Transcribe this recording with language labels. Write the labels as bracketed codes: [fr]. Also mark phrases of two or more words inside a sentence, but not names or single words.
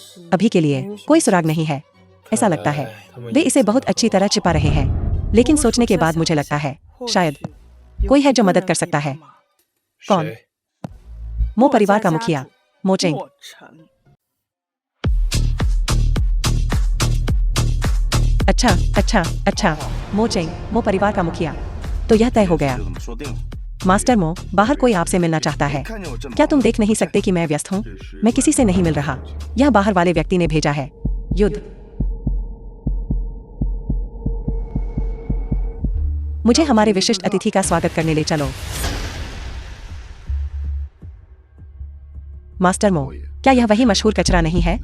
[hi] अभी के लिए कोई सुराग नहीं है। ऐसा लगता है वे इसे बहुत अच्छी तरह छिपा रहे हैं, लेकिन सोचने के बाद मुझे लगता है शायद कोई है जो मदद कर सकता है। कौन? [zh] 谁？ [hi] मो परिवार का मुखिया मोचेंग। अच्छा अच्छा अच्छा, मोचेंग मो परिवार का मुखिया। तो यह तय हो गया। [zh] 就这么说定了。 [hi] मास्टर मो, बाहर कोई आपसे मिलना चाहता है। [zh] 看见我这么 [hi] क्या तुम देख नहीं सकते कि मैं व्यस्त हूँ? मैं किसी से नहीं मिल रहा। यह बाहर वाले व्यक्ति ने भेजा है। युद्ध। मुझे हमारे विशिष्ट अतिथि का स्वागत करने ले चलो। मास्टर मो, क्या यह वही मशहूर कचरा नहीं है?